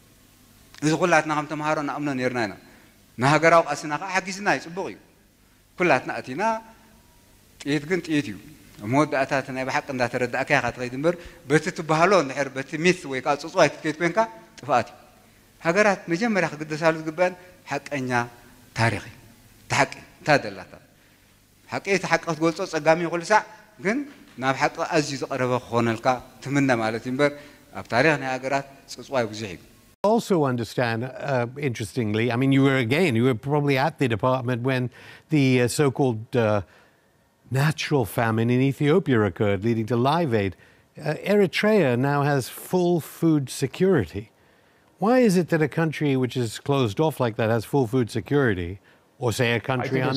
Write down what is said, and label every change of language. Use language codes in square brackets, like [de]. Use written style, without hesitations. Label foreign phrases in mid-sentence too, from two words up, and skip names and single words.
[ti] እዚ ኩላትና ከም ተምሃሮ ንኣምኖ ነርና ኢና ንሃገራዊ ቃስና ከዓ ሓጊዝና ይፅቡቕ እዩ ኩላትና ኣቲና ጥይት ግን ጥይት እዩ መወዳእታት ናይ ብሓቂ እንዳተረዳእካ ኢኻ ትኸይድ እምበር በቲ ትበሃሎ እንድሕር በቲ ሚት ወይ ከዓ ፅፅዋይ ክትከይድ ኮንካ ጥፋኣት እዩ ሃገራት መጀመርያ ክግደሳሉ ዝግበአን ሓቀኛ ታሪኽ እዩ ተሓቂ እንታ ደላታ ሓቂ ተሓቂ ክትገልፆ ፀጋሚ ይኹሉ ሳዕ ግን ናብ ሓቂ ኣዝዩ ዝቐረበ ክኾነልካ ትምነ ማለት እዩ እምበር ኣብ ታሪኽ ናይ ሃገራት ፅፅዋይ ብዙሕ እዩ [en] Also understand, interestingly, I mean, you were probably at the department when the so-called natural famine in Ethiopia occurred, leading to Live Aid. Eritrea now has full food security. Why is it that a country which is closed off like that has full food security, or say a country